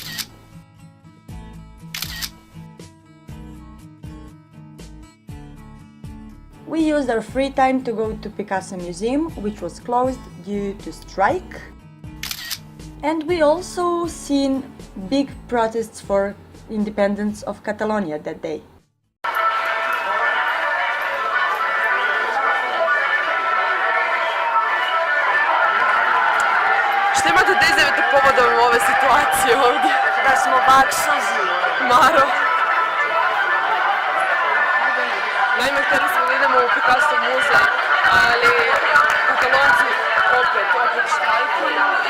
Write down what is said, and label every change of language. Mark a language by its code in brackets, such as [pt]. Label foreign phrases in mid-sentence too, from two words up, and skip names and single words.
[en] We used our free time to go to Picasso Museum, which was closed due to strike. And we also seen big protests for independence of Catalonia that day. [bs] Šta imate da izjavite povodom ove situacije ovdje? Da smo baksozi. Maro. Naime, htjeli smo da idemo u Picasso muzej, ali Katalonci opet štrajkuju i...